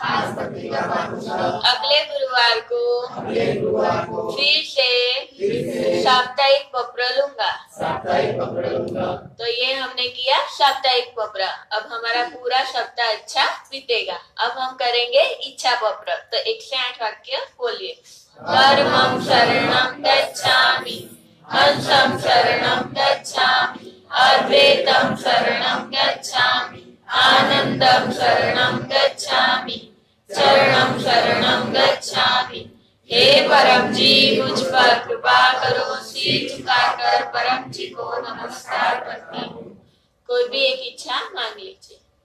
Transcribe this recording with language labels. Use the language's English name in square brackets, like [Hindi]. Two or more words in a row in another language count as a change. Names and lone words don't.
[Hindi] अगले गुरुवार को फिर से साप्ताहिक बपरा लूंगा। तो ये हमने किया साप्ताहिक बपरा। अब हमारा पूरा सप्ताह अच्छा बीतेगा। अब हम करेंगे इच्छा बपरा। तो 108 वाक्य बोलिए। [Pali] धर्मं शरणं गच्छामि, हंसं शरणं गच्छामि, अद्वैतं शरणं गच्छामि, आनंदं शरणं गच्छामि, शरणं शरणं गच्छामि। [Hindi] हे परम जी मुझ पर कृपा करो। सिर झुकाकर परम जी को नमस्कार करती हूँ। कोई भी एक इच्छा मांग लीजिए।